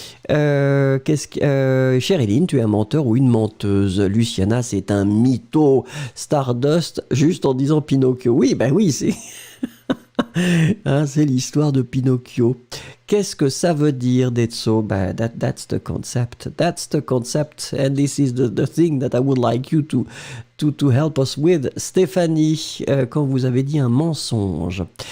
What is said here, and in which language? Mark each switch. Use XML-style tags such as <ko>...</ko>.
<fr>Cheryline, tu es un menteur ou une menteuse. Luciana, c'est un mytho. Stardust, juste en disant Pinocchio. Oui, ben oui, c'est... Hein, c'est l'histoire de Pinocchio. Qu'est-ce que ça veut dire d'être so?</fr> <en>That's the concept. That's the concept. And this is the thing that I would like you to help us with.</en> <fr>Stéphanie, quand vous avez dit un mensonge.</fr>